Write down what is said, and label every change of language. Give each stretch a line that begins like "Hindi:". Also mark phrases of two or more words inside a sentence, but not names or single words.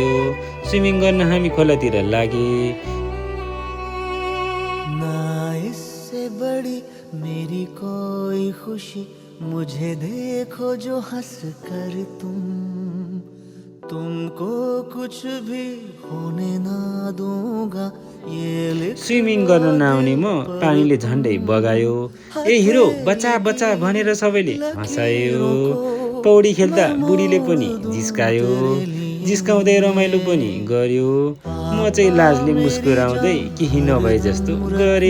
Nepali: स्विमिङ गर्न हामी खोलातिर लागे।
Hindi: ना इससे बड़ी मेरी कोई खुशी मुझे देखो जो हंस कर तुमको कुछ भी होने ना दूंगा।
Nepali: स्विमिङ गर्न नआउने म पानीले झन्डै बगायो। ए हिरो बचा भनेर सबैले हँसायो। पौडी खेल्दा बुढीले पनि जिस्काउँदै रमाइलो पनि गर्यो। म चाहिँ लाजले मुस्कुराउँदै केही नभए जस्तो गरे।